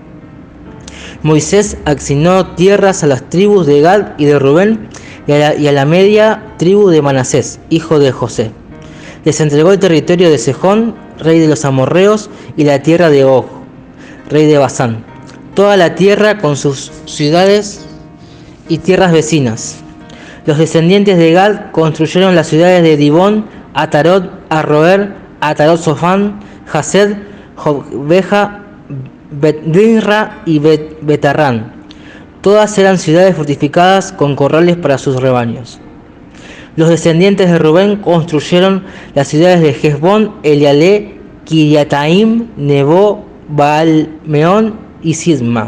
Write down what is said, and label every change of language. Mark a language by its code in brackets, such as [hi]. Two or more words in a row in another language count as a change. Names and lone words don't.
[es] Moisés asignó tierras a las tribus de Gad y de Rubén y a la media tribu de Manasés, hijo de José. Les entregó el territorio de Sejón, rey de los amorreos, y la tierra de Og, rey de Basán, toda la tierra con sus ciudades y tierras vecinas. Los descendientes de Gad construyeron las ciudades de Dibón, Atarot, Arroer, Atarot Sofán, Hased, Jobbeja, Bet-Dinra y Betarrán. Todas eran ciudades fortificadas con corrales para sus rebaños. Los descendientes de Rubén construyeron las ciudades de Hesbón, Elealé, Kiriataim, Nebo, Baal-Meón y Sisma.